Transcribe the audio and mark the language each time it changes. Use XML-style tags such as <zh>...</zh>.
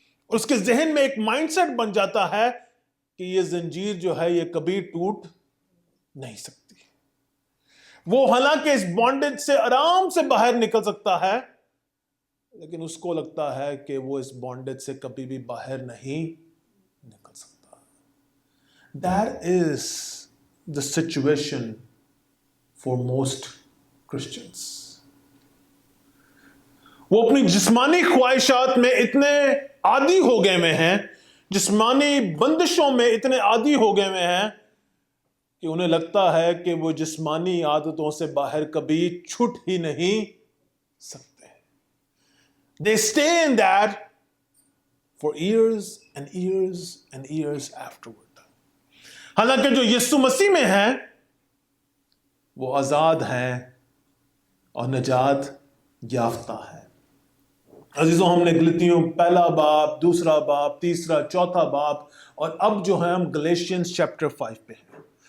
<hi>और उसके जहन में एक माइंडसेट बन जाता है कि ये जंजीर जो है ये कभी टूट नहीं सकती। वो हालांकि इस बॉन्डेज से आराम से बाहर निकल सकता है, लेकिन उसको लगता है कि वो इस बॉन्डेज से कभी भी बाहर नहीं निकल सकता।</hi> <en>That is the situation for most Christians.</en> <hi>वो अपनी जिस्मानी ख्वाहिशात में इतने आदी हो गए में हैं, जिस्मानी बंदिशों में इतने आदी हो गए में हैं कि उन्हें लगता है कि वो जिस्मानी आदतों से बाहर कभी छूट ही नहीं सकते।</hi> <en>They stay in that for years and years and years afterward.</en> <hi>हालांकि जो यीशु मसीह में है वो आजाद है और निजात याफ्ता है। अजीजों, हमने गलतियों पहला बाब, दूसरा बाब, तीसरा, चौथा बाब, और अब जो है हम गलेशियंस चैप्टर 5 पे हैं।</hi>